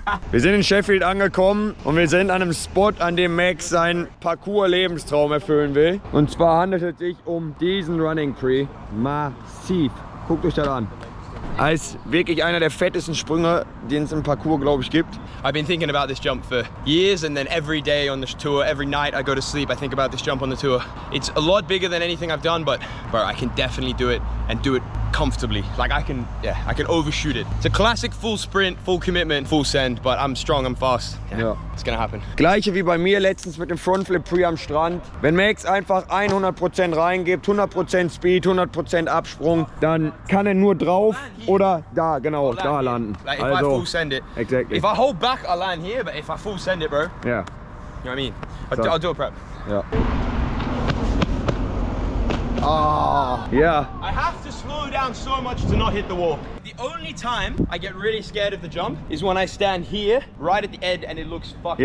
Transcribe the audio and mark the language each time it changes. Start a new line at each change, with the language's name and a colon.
German: Wir sind in Sheffield angekommen und wir sind an einem Spot, an dem Max seinen Parcours-Lebenstraum erfüllen will. Und zwar handelt es sich um diesen Running Tree. Massiv. Guckt euch das an. Als wirklich einer der fettesten Sprünge, den es im Parcours, glaube ich, gibt.
English: I've been thinking about this jump for years, and then every day on this tour, every night I go to sleep, I think about this jump on the tour. It's a lot bigger than anything I've done, but bro, I can definitely do it and do it comfortably. Like I can overshoot it. It's a classic full sprint, full commitment, full send, but I'm strong, I'm fast. Yeah. It's gonna happen.
German: Gleiche wie bei mir letztens mit dem Frontflip Pre am Strand. Wenn Max einfach 100% reingibt, 100% Speed, 100% Absprung, dann kann er nur drauf oder da, genau, da landen.
English: Like if I full send it, exactly. If I hold back, I'll land here, but if I full send it, bro, Yeah. you know what I mean? I'll do a prep. Yeah. Ah, yeah. I have to slow down so much to not hit the wall. The only time I get really scared of the jump is when I stand here, right at the end, and it looks fucking